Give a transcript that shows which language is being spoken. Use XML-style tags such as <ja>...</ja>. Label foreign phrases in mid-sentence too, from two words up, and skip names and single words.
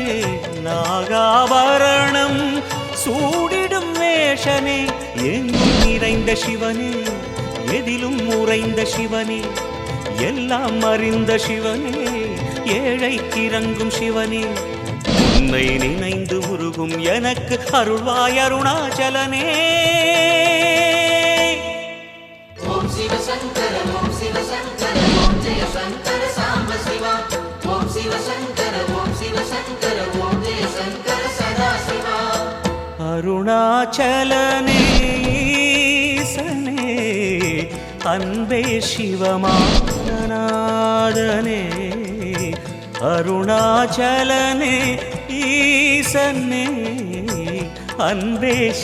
<ta>நாகாபரணம் சூடிடும் வேஷனே எங்கும் நிறைந்த சிவனே எதிலும் உறைந்த சிவனே எல்லாம் அறிந்த சிவனே ஏழைக்கு இறங்கும் சிவனே உன்னை நினைந்து உருகும் எனக்கு அருள்வாய் அருணாச்சலனே</ta> <sa>ॐ शिवशङ्कर ॐ शिवशङ्कर ॐ जय शङ्कर साम्ब शिवा ॐ शिवशङ्कर ॐ शिवशङ्कर ॐ जय शङ्कर सदा शिवा</sa> <ta>அருணாச்சலனே ஈசனே அன்பே சிவமானநாதனே அருணாச்சலனே ஈசனே அன்பே</ta>